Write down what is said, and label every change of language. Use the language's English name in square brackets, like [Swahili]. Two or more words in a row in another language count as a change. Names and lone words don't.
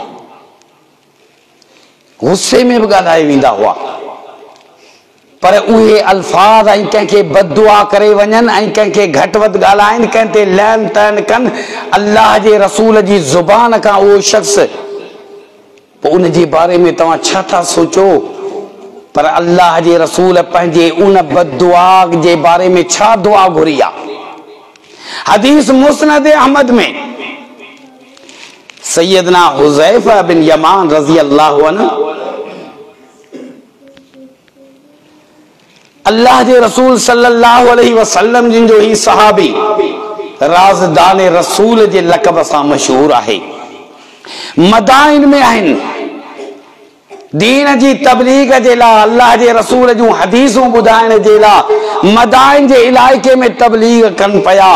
[Sindhi] गुस्से में बि ॻाल्हाए वेंदा हुआ, पर उहे अल्फाज ऐं कंहिंखे बददुआ करे वञनि ऐं कंहिंखे घटि वधि ॻाल्हाइनि, कंहिं ते लैन तैन कनि अल्लाह जे रसूल जी ज़ुबान खां उहो शख़्स, पोइ उन जे बारे में तव्हां छा था सोचो? पर अल्लाह जे रसूल पंहिंजे उन बददुआ जे बारे में छा दुआ घुरी आहे? हदीस मुस्नद अहमद में सैयदना हुज़ैफा बिन यमान [Arabic] رضي الله عنه [Sindhi] अल्लाह जे रसूल [Arabic] صلى الله عليه وسلم [Sindhi] जिन जो ही सहाबी राज़दान रसूल जे लक़ब सां मशहूर आहे, मदाइन में आहिनि। दीन जी तबलीग जे लाइ, अल्लाह जे रसूल जूं हदीसूं ॿुधाइण जे लाइ मदाइन जे इलाइक़े में तबलीग कनि पिया।